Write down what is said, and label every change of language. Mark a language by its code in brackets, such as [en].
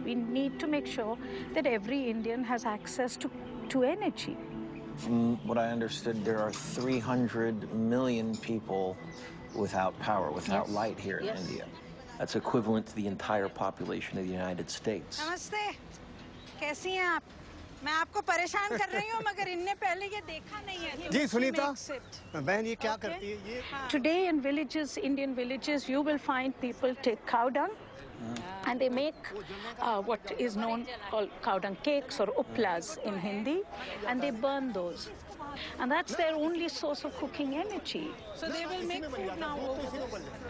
[en] We need to make sure that every Indian has access to energy. From what I understood, there are 300 million people without power, without light here in India. That's equivalent to the entire population of the United States. [hi] Namaste. कैसी हैं आप? मैं आपको परेशान कर रही हूँ, मगर इनने पहले ये देखा नहीं है. जी सुनीता, बहन ये क्या करती है ये? [en] Today in villages, Indian villages, you will find people take cow dung, and they make what is known called cow dung cakes or uplas in Hindi, and they burn those. And that's their only source of cooking energy. So they will make food now over.